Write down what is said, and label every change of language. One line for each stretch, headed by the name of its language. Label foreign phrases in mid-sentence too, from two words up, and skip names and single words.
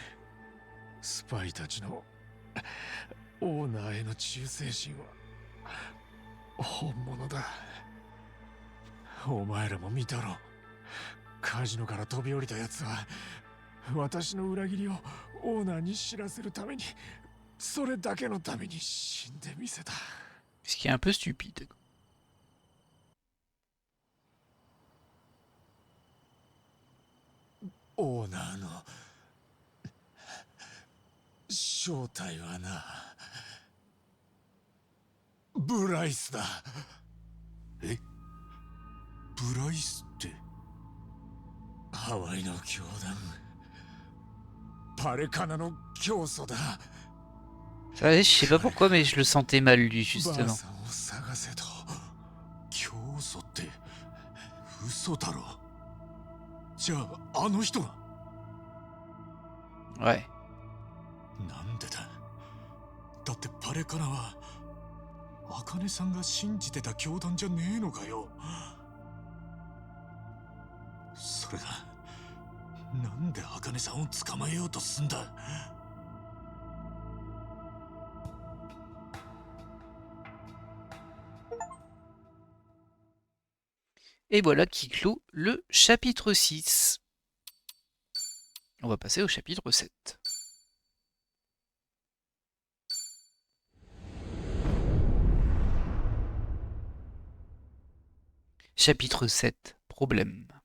Japanese: スパイたちのオーナーへの忠誠心は本物だ。お前らも見たろ。カジノから飛び降りた奴は私の裏切りをオーナーに知らせるために、それだけのために死んでみせた。
French: Ce qui est un peu stupide.
Japanese: オーナーの正体はな、ブライスだ。え？ブライスって？ハワイの教団、パレカナの教祖だ。
French: Ouais, je sais pas pourquoi, mais je le sentais mal, lui,
Japanese: ばあ
French: justement.
Japanese: さんを探せと。教祖って嘘だろ。じゃああの人が。
French: Ouais.
Japanese: なんでだ。だってパレカナは茜さんが信じてた教団じゃねえのかよ。それがなんで茜さんを捕まえようとすんだ。
French: Et voilà qui clôt le chapitre 6. On va passer au chapitre 7. Chapitre 7. Problème.